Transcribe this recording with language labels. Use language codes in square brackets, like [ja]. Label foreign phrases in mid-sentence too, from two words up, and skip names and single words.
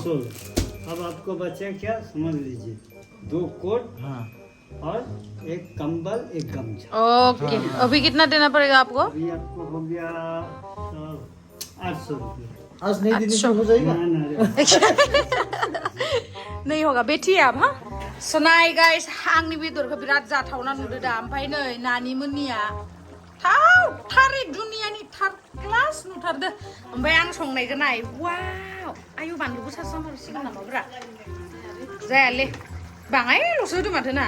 [hi] अब आपको बचा क्या समझ लीजिए 2 कोट हाँ और एक कंबल एक गमछा ओके अभी कितना देना पड़ेगा आपको अभी आपको हो गया 800 रुपये आज नहीं देने से हो जाएगा नहीं होगा बैठिए आप हाँ [brx] सुनाय गाइस आंनि बेदरखौ बिराद जाथावना नुदो दा ओमफ्राय नै नानि मोननिया थारै दुनियानि थार क्लास नुथारदो ओमफ्राय आं संनायखौ नाय वाव आयु बानलुबो सारसिगोन नामाब्रा जायालै बाङायल'सो होदो माथो ना